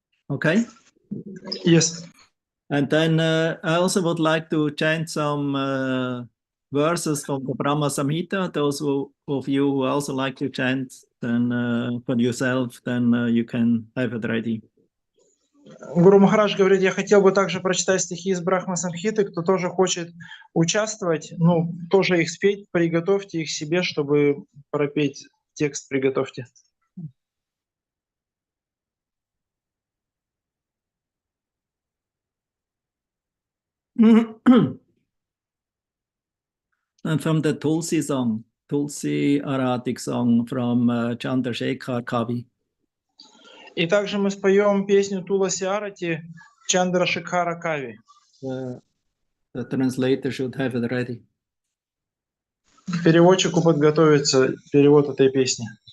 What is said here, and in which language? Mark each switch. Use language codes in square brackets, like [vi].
[en] Okay? Yes. And then I also would like to chant some verses from the Brahma Samhita. Those of you who also like to chant, then for yourself, then you can have it ready. [ru] Гуру Махарадж говорит, я хотел бы также прочитать стихи из Брахма Самхиты. Кто тоже хочет участвовать, ну, тоже их спеть, приготовьте их себе, чтобы пропеть текст, приготовьте. [en] And from the Tulsi song, Tulsi Aratic song from Chandrasekhar Kavi. [ru] И также мы споем песню Туласи Арати Chandrashekhara Kavi. [en] The translator should have it ready. [ru] Переводчику подготовится перевод этой песни.